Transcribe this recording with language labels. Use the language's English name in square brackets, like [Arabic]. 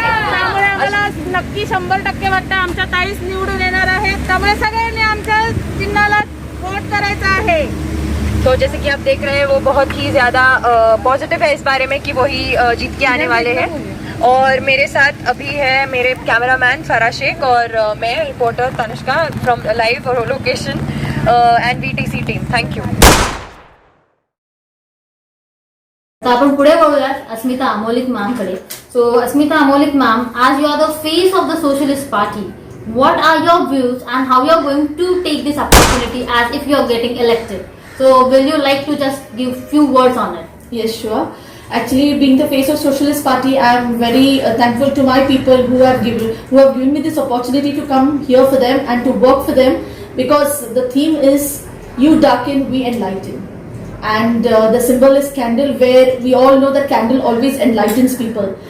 [Marathi] त्यामुळे आम्हाला नक्की 100% वाटतं आमच्या ताईच निवडून येणार आहेत, त्यामुळे सगळ्यांनी आमच्या चिन्हाला वोट करायचं आहे। [Hindi] तो जैसे कि आप देख रहे हैं वो बहुत ही ज़्यादा पॉजिटिव है इस बारे में कि वही जीत के आने वाले हैं। और मेरे साथ अभी है मेरे कैमरामैन फराज शेख और मैं रिपोर्टर तनिष्का फ्रॉम लाइव और location. [English] and VTC team. Thank you. [Marathi] तर आपण पुढे बघूयात अस्मिता अमोलिक मॅमकडे. [English] So Asmita Amolik ma'am, आज you are the face of the socialist party, what are your views and how you are going to take this opportunity as if you are getting elected? So will you like to just give few words on it? Yes, sure. Actually, being the face of Socialist Party, I am very thankful to my people who have given me this opportunity to come here for them and to work for them, because the theme is "You darken, we enlighten," and the symbol is candle, where we all know that candle always enlightens people.